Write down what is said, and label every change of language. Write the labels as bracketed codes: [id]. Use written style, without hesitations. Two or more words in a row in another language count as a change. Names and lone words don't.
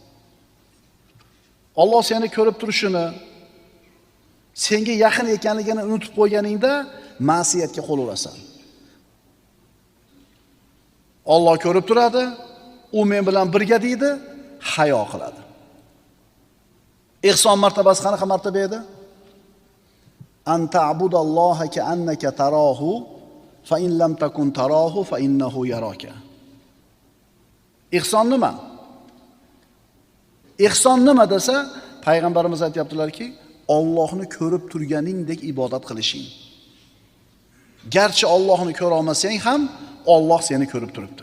[uz] Alloh seni ko'rib turishini, senga yaqin ekanligini unutib qo'yganingda, ma'siyatga qo'l urasan. Alloh ko'rib turadi, u men bilan birga deydi, hayo qiladi. Ihson martabasi qanaqa martaba edi? [ar] أن تعبد الله كأنك تراه فإن لم تكن تراه فإنه يراك. [uz] Ihson nima? Ihson nima desa, payg'ambarimiz aytibdilarki, Allohni ko'rib turganingdek ibodat qilishing. Garchi Allohni ko'ra olmasang ham, Alloh seni ko'rib turibdi.